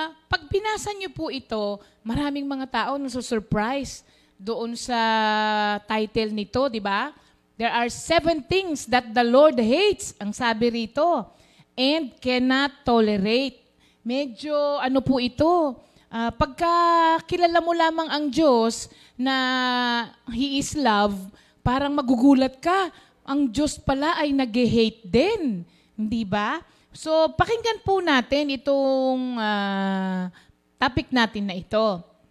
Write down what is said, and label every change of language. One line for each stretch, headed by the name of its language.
Filipino: Pag binasa niyo po ito, maraming mga tao nasusurprise doon sa title nito, di ba?
English: There are 7 things that the Lord hates, ang sabi rito, and cannot tolerate.
Filipino: Medyo ano po ito? Pagka kilala mo lamang ang Diyos na He is love, parang magugulat ka. Ang Diyos pala ay nag-hate din. Hindi ba? So, pakinggan po natin itong topic natin na ito.